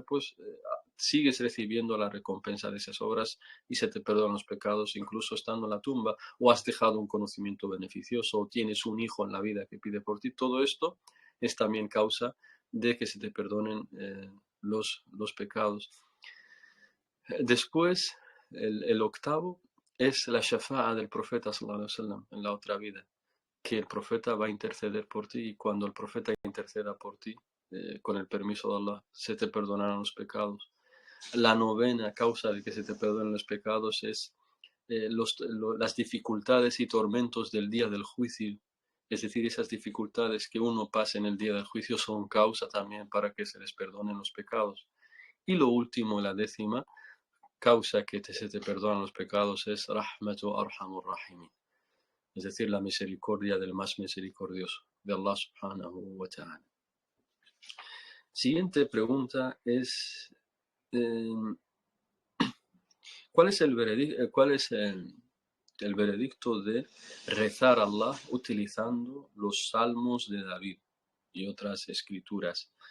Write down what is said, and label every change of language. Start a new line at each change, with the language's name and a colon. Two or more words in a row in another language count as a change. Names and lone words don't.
Spanish: Pues sigues recibiendo la recompensa de esas obras y se te perdonan los pecados incluso estando en la tumba, o has dejado un conocimiento beneficioso, o tienes un hijo en la vida que pide por ti. Todo esto es también causa de que se te perdonen los pecados. Después, el octavo es la shafa'a del profeta
Arabic: صلى الله عليه وسلم
Spanish: en la otra vida, que el profeta va a interceder por ti, y cuando el profeta interceda por ti, con el permiso de Allah, se te perdonarán los pecados. La novena causa de que se te perdonen los pecados es las dificultades y tormentos del día del juicio. Es decir, esas dificultades que uno pasa en el día del juicio son causa también para que se les perdonen los pecados. Y lo último, la décima causa que se te perdonan los pecados es
Arabic: رحمة أرحم الراحمين,
Spanish: es decir, la misericordia del más misericordioso, de Allah
Arabic: سبحانه وتعالى.
Spanish: Siguiente pregunta es, ¿cuál es el veredicto de rezar a Allah utilizando los salmos de David y otras escrituras?